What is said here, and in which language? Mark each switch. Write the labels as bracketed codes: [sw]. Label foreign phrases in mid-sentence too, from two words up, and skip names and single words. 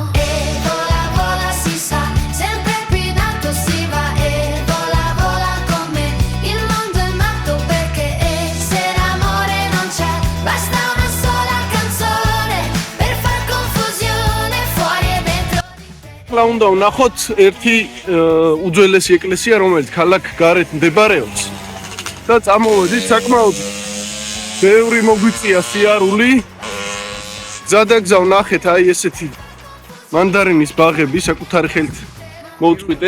[it] E vola, vola, si sa, sempre più in alto si va, e vola, vola con me, il mondo è matto perché se l'amore non c'è, basta una sola canzone per far confusione fuori e dentro di te. [ka] ახლა უნდა ვნახოთ ერთი უძველესი ეკლესია, რომელიც ქალაქ გარეთ მდებარეობს და წამოვედით საკმაოდ ბევრი მოგვიწია სიარული. გზადაგზავ ნახეთ აი ესეთი მანდარინის ბაღები საკუთარი ხელით მოუწყვიტეთ.